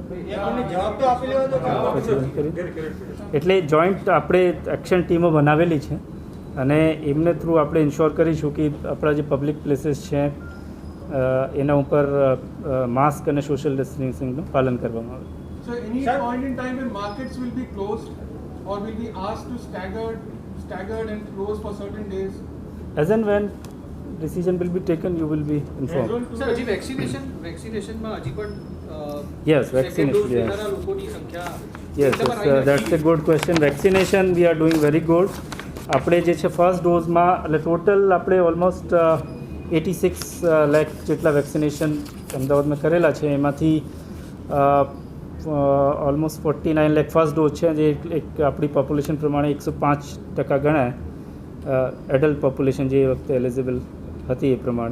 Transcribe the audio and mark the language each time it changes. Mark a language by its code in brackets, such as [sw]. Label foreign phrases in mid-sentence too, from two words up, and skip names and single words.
[gu] આપણને જવાબ તો આપી લેવો તો એટલે જોઈન્ટ આપણે એક્શન ટીમો બનાવેલી છે અને એમને થ્રુ આપણે ઇન્શ્યોર કરીશું કે આપણા જે [en] public places [gu] છે એના ઉપર માસ્ક અને [en] social distancingનું [gu] પાલન કરવામાં આવે. [en] So any Sir? point in time when markets will be closed or will be asked to staggered and closed for certain days? As and when decision will be taken, you will be informed. [gu] સર, હજી વેક્સિનેશનમાં હજી પણ [en] Yes, second vaccination, dose yes. [gu] લેનારા લોકોની સંખ્યા [en] Yes, [gu] એકદમ આવી [en] that's a [gu] નથી. [en] good question. Vaccination we are doing very good. [gu] આપણે જે છે [en] first doseમાં [gu] એટલે ટોટલ આપણે ઓલમોસ્ટ 86 લાખ જેટલા વેક્સિનેશન અમદાવાદમાં કરેલા છે. એમાંથી ઓલમોસ્ટ 49 લાખ [en] first dose [gu] છે, જે એક આપણી પોપ્યુલેશન પ્રમાણે 105% ગણાય [en] adult population [gu] જે વખતે એલિજિબલ હતી એ પ્રમાણે.